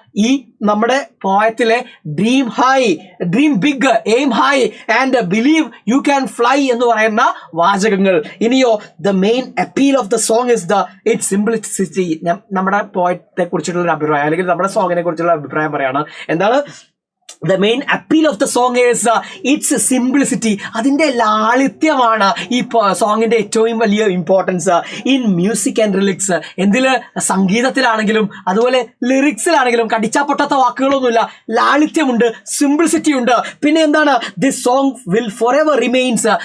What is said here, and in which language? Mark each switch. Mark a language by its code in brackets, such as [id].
[ml] ഈ നമ്മുടെ പോയത്തിലെ [en] dream big, aim high and believe you can fly [ml] എന്ന് പറയുന്ന വാചകങ്ങൾ. ഇനിയോ [en] The main appeal of the song is its simplicity. [ml] നമ്മുടെ പോയത്തെ കുറിച്ചിട്ടുള്ള അഭിപ്രായം അല്ലെങ്കിൽ നമ്മുടെ സോങ്ങിനെ കുറിച്ചുള്ള അഭിപ്രായം പറയാണ്. എന്താണ്? [en] The main appeal of the song is its simplicity. [ml] അതിന്റെ ലാളിത്യമാണ് ഈ സോങ്ങിന്റെ ഏറ്റവും വലിയ importance. [en] In music and lyrics. [ml] എന്തില്? സംഗീതത്തിലാണെങ്കിലും അതുപോലെ ലിറിക്സിലാണെങ്കിലും കടിച്ചാ പൊട്ടാത്ത വാക്കുകളൊന്നുമില്ല. ലാളിത്യമുണ്ട്, സിംപ്ലിസിറ്റി ഉണ്ട്. പിന്നെ എന്താണ്? [en] This song will forever remains.